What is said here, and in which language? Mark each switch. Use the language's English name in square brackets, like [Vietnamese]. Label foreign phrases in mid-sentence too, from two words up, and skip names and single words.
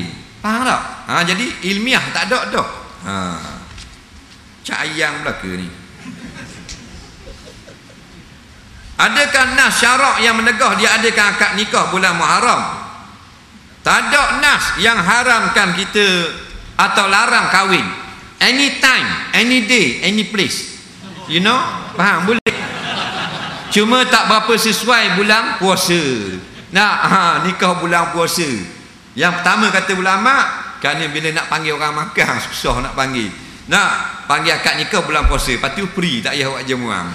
[Malay] Faham tak? Jadi ilmiah tak ada dah. Cak ayang belaka ni. Adakah nas syarak yang menegah dia adakan akad nikah bulan Muharram? Tak ada nas yang haramkan kita atau larang kahwin. [English] Anytime, any day, any place. You know? [Malay] Faham? Boleh. Cuma tak berapa sesuai bulan puasa. Nikah bulan puasa. Yang pertama kata ulama, kerana bila nak panggil orang makan susah nak panggil. Panggil akad nikah bulan puasa, lepas tu free, tak payah buat jamuan.